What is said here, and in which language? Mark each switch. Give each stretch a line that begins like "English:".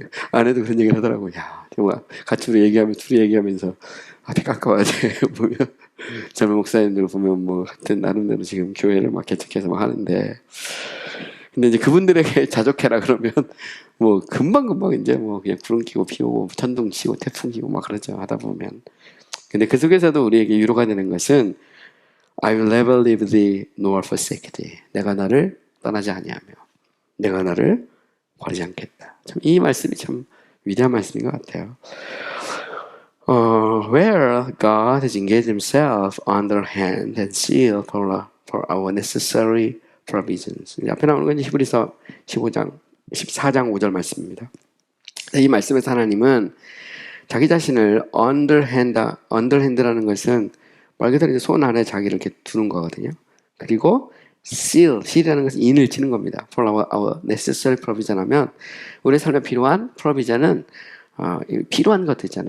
Korean: 아내도 그런 얘기를 하더라고. 야, 정말 같이 둘이 얘기하면서 앞이 깜깜하지 보면 젊은 목사님들 보면 뭐 하여튼 나름대로 지금 교회를 막 개척해서 막 하는데 근데 이제 그분들에게 자족해라 그러면 뭐 금방 이제 뭐 그냥 구름 끼고 비 오고 천둥 치고 태풍 끼고 막 그러죠 하다 보면 근데 그 속에서도 우리에게 위로가 되는 것은
English: I will never leave thee nor forsake thee.
Korean: 내가 너를 떠나지 아니하며 내가 너를 버리지 않겠다. 참 이 말씀이 참 위대한 말씀인 것 같아요.
English: Where God has engaged Himself underhand and seal for our necessary provisions.
Korean: 앞에 나오는 건 히브리서 14장 5절 말씀입니다. 이 말씀에서 하나님은 자기 자신을 underhand라는 것은 말 그대로 이제 손 안에 자기를 이렇게 두는 거거든요. 그리고 seal이라는 것은 인을 치는 겁니다.
English: For our necessary provision
Korean: 하면 우리 삶에 필요한 provision은 필요한 것들 있잖아요.